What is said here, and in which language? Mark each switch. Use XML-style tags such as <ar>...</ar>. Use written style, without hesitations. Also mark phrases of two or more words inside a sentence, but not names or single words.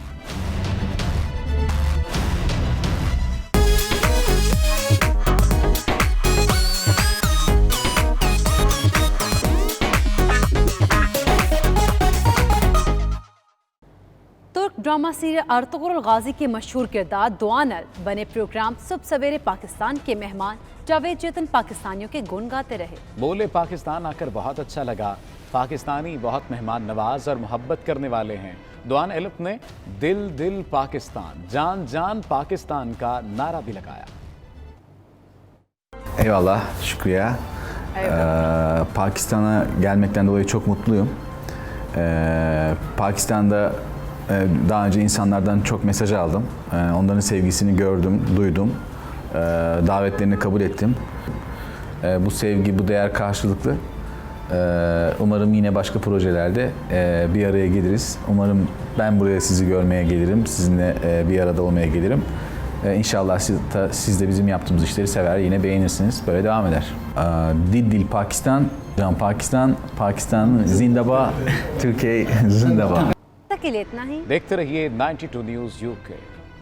<ur>तुर्क</ur> <en>drama serial</en> <ur>ارطغرل غازی کے مشہور کردار دوانل بنے پروگرام صبح سویرے پاکستان کے مہمان جاوید چیتن پاکستانیوں کے گن گاتے رہے. بولے، پاکستان آ کر بہت اچھا لگا۔ پاکستانی بہت مہمان نواز اور محبت کرنے والے ہیں. دوآن الپ نے دل دل پاکستان، جان جان پاکستان کا نعرہ بھی لگایا.</ur> <tr>Eyvallah, şükriye. Pakistan'a gelmekten dolayı çok mutluyum. Pakistan'da daha önce insanlardan çok mesaj aldım. Onların sevgisini gördüm, duydum. Davetlerini kabul ettim. Bu sevgi, bu değer karşılıklı. Umarım yine başka projelerde bir araya geliriz. Umarım ben buraya sizi görmeye gelirim, sizinle bir arada olmaya gelirim. İnşallah siz de bizim yaptığımız işleri sever, yine beğenirsiniz. Böyle devam eder.</tr> <ur>دل پاکستان، جان پاکستان، پاکستان زندہ باد، ترکیہ زندہ باد. تک کے لیے اتنا ہی. دیکھتے رہیے 92 نیوز UK.</ur>